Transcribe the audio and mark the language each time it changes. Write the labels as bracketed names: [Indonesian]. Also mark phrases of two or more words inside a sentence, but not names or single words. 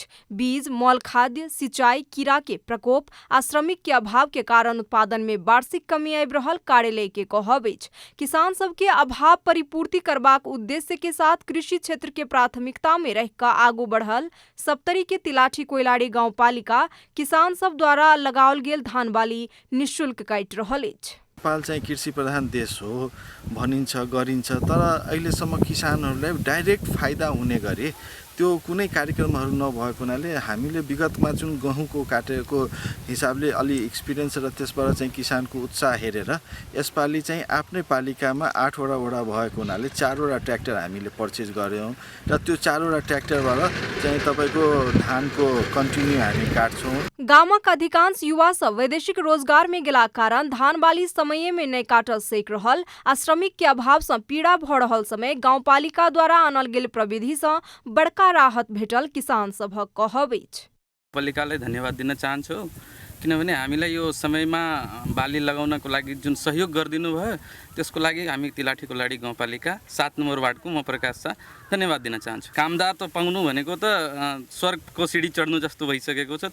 [Maithili] बीज, मौल खाद्य, सिंचाई, कीड़ा के प्रकोप आ श्रमिक के अभाव के कारण उत्पादन में वार्षिक कमी आबि रहल कार्यालय के कहब अछि। किसान सब के अभाव परिपूर्ति करबाक उद्देश्य के साथ कृषि क्षेत्र के प्राथमिकता में रह कर आगू बढ़ल सप्तरी के तिलाठी कोइलाड़ी गांवपालिका किसान सब द्वारा लगाओल गेल धान बाली निःशुल्क काटि रहल अछि। [Nepali] नेपाल चाहिँ कृषि प्रधान देश हो भनिन्छ गरिन्छ, तर अहिलेसम्म किसानहरूलाई डाइरेक्ट फाइदा हुने गरी त्यो कुनै कार्यक्रमहरू नभएको हुनाले हामीले विगतमा जुन गहुँको काटेको हिसाबले अलि एक्सपिरियन्स र त्यसबाट चाहिँ किसानको उत्साह हेरेर यसपालि चाहिँ आफ्नै पालिकामा 8 वटा भएको हुनाले 4 वटा ट्र्याक्टर हामीले पर्चेज गर्यौं र त्यो 4 वटा ट्र्याक्टरबाट चाहिँ तपाईको धानको कन्टिन्यू हामी काट्छौं। [Maithili] गामक अधिकांश युवा सब वैदेशिक रोजगार में गेला कारण धान बाली समय में नहीं काटल सक रहल आ श्रमिक के अभाव से पीड़ा भ रहल समय गांवपालिका द्वारा आनल गेल प्रविधि से बड़का राहत भेटल किसान सभक कहब अछि। [Nepali] पालिकालाई धन्यवाद दिन चाहन्छु किनभने हामीलाई यो समयमा बाली लगाउनको लागि जुन सहयोग गरिदिनु भयो त्यसको लागि हामी तिलाठी कोइलाड़ी गाउँपालिका 7 नम्बर वार्डको म प्रकाश शाह धन्यवाद दिन चाहन्छु। कामदार त पाउनु भनेको त स्वर्गको सिडी चढ्नु जस्तो भइसकेको छ।